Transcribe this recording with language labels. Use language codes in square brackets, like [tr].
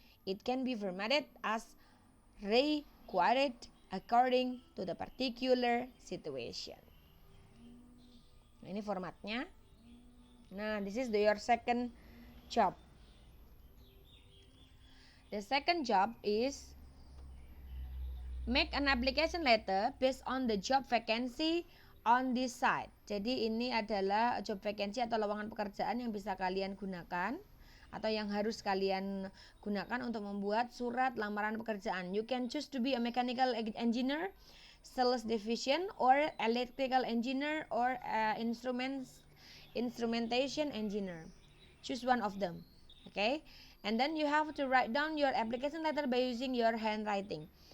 [en] It can be formatted as required according to the particular situation. [id] Nah, ini formatnya. [en] Nah, this is your second job. The second job is make an application letter based on the job vacancy on this site. [id] Jadi ini adalah job vacancy atau lowongan pekerjaan yang bisa kalian gunakan atau yang harus kalian gunakan untuk membuat surat lamaran pekerjaan. [en] You can choose to be a mechanical engineer, sales division, or electrical engineer, or instrumentation engineer. Choose one of them. Okay? And then you have to write down your application letter by using your handwriting.